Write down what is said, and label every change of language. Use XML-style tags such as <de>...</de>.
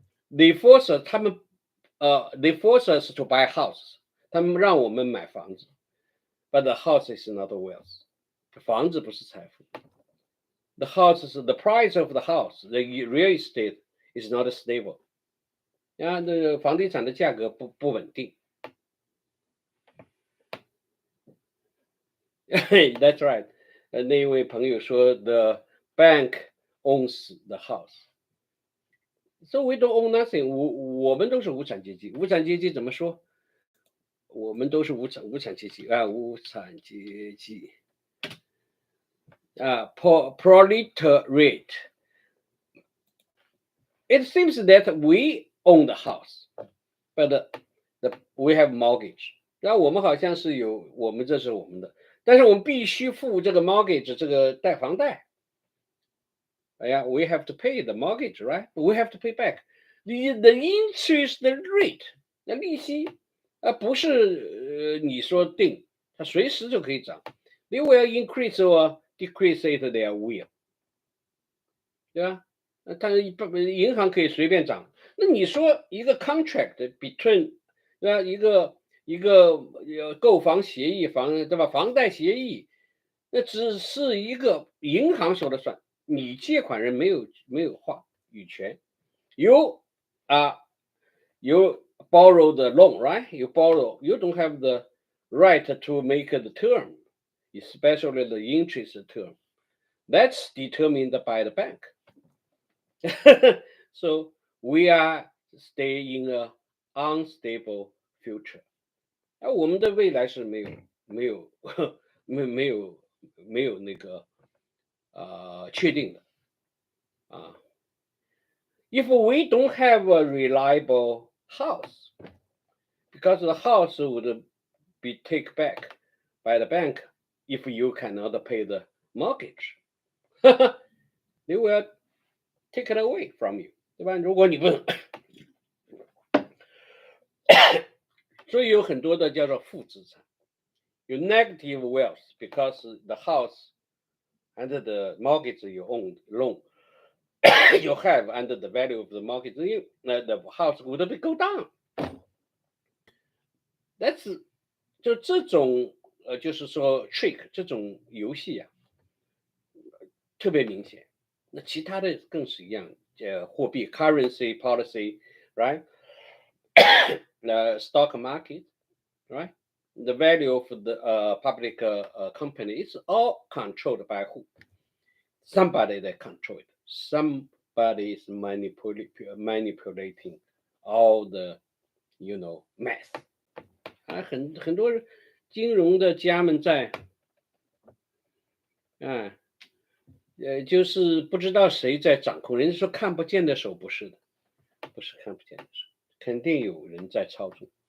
<en>They force us</en> <zh>他们</zh> <en>they force us to buy house，</en> <zh>他们让我们买房子。</zh> <en>But the house is not wealth，</en> <zh>房子不是财富。</zh> <en>The house is the price of the house. The real estate is not stable.</en> <zh>那个房地产的价格不稳定。</zh> <en>That's right.</en> <zh>那一位朋友说</zh> <en>，The bank owns the house. So we don't own nothing.</en> <zh>我们都是无产阶级。无产阶级怎么说？我们都是无产阶级啊，无产阶级。</zh> <en>Proletariat. It seems that we own the house, but we have mortgage.</en> <zh>那我们好像是我们这是我们的，但是我们必须付这个 mortgage 这个房贷。</zh> <en>哎呀 we have to pay the mortgage, right? We have to pay back the interest rate.</en> <zh>那利息不是你说定，它随时就可以涨。</zh> <en>They will increase or decrease it their will，</en> <zh>对吧？但是银行可以随便涨。那你说一个</zh> <en>contract between，</en> <zh>对吧？一个购房协议对吧？房贷协议，那只是一个银行说了算，你借款人没有话语权。</zh> <en>You borrow the loan, right? You don't have the right to make the term, especially the interest term. That's determined by the bank. So we are staying in a unstable future.</en> <zh>我们的未来是没有那个确定的啊。</zh> <en>If we don't have a reliable house, because the house would be taken back by the bank if you cannot pay the mortgage, they will take it away from you，</en> <zh>对吧？如果你不所以有很多的叫做负资产，有</zh> <en>negative wealth because the house and the mortgage you own loan you have and the value of the mortgage, the house would go down. That's</en> <zh>就这种就是说 trick 这种游戏啊，特别明显。那其他的更是一样，货币</zh> <en>currency policy, right? The stock market, right? The value of the public company is all controlled by who? Somebody that control it. Somebody is manipulating all the, math.</en> <zh>很多金融的家们在，就是不知道谁在掌控。人家说看不见的手，不是的，不是看不见的手，肯定有人在操纵。</zh>